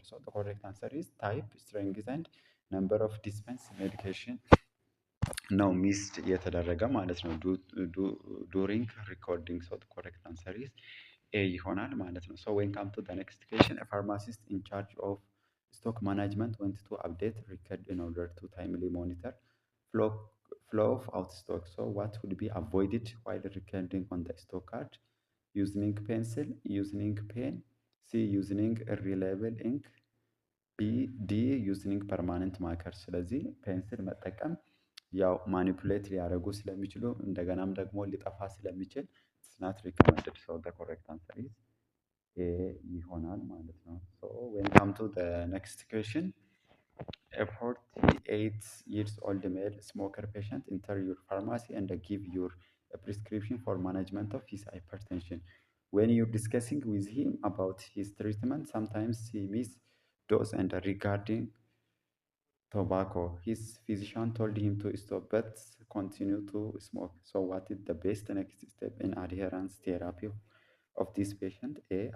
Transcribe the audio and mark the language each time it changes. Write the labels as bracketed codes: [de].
[en] So the correct answer is type, strength and number of dispensed medication [am] ነው ሚስድ የተደረገ ማለት ነው [en] ዱሪንግ ሪኮርዲንግ። ሶ ኮሬክት አንሰር ኢዝ ኤ [am] ይሆናል ማለት ነው። [en] ሶ ዌን ካም ቱ ዘ ኔክስት ኩዌሽን ኤ ፋርማሲስት ኢን ቻርጅ ኦፍ ስቶክ ማናጅመንት ወንት ቱ አፕዴት ሪከርድ ኢን ኦርደር ቱ ታይምሊ ሞኒተር flow of out stock. So what would be avoided while recording on the stock card? Using pencil, using pen, C. Using reliable ink, D. Using permanent marker. [am] ስለዚህ ፔንስል መጠቀም ያው ማኒፑሌት ሊያደርጉ ስለሚችሉ እንደገናም ደግሞ ሊጠፋ ስለሚችል ስናት ሪኮመንድድ። [en] ሶ ዘ ኮሬክት አንሰር ኢዝ ኤ [am] ይሆናል ማለት ነው። [en] ሶ ዌን ካም ቱ ዘ ኔክስት ኩዌሽን a 48 years old male smoker patient enter your pharmacy and give your a prescription for management of his hypertension. When you're discussing with him about his treatment, sometimes he miss dose and regarding tobacco. His physician told him to stop but continue to smoke. So what is the best next step in adherence therapy of this patient? A.